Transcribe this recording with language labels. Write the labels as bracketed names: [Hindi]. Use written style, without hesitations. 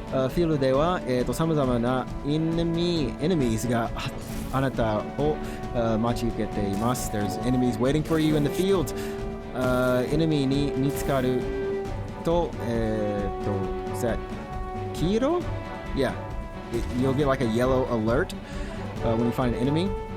[Japanese] Field では、様々なenemies があなたを待ち受けています。 [English] There's enemies waiting for you in the field. [Japanese] Enemy に見つかると、 [English] is that [Japanese] 黄色? [English] Yeah. You'll get like a yellow alert when you find an enemy.